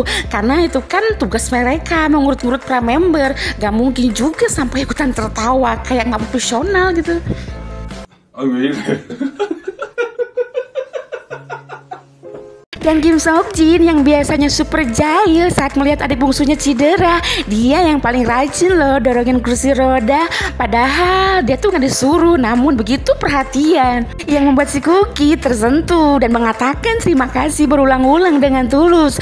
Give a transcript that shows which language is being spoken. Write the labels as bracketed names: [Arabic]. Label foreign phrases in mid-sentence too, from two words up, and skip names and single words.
[Indonesian] Karena itu kan tugas mereka mengurut-ngurut para member, gak mungkin juga sampai ikutan tertawa kayak gak profesional gitu. [Korean] 아, 왜 이래? [Indonesian] Dan Kim Seokjin yang biasanya super jahil saat melihat adik bungsunya cedera, dia yang paling rajin loh dorongin kursi roda. Padahal dia tuh gak disuruh, namun begitu perhatian, yang membuat si Cookie tersentuh dan mengatakan terima kasih berulang-ulang dengan tulus.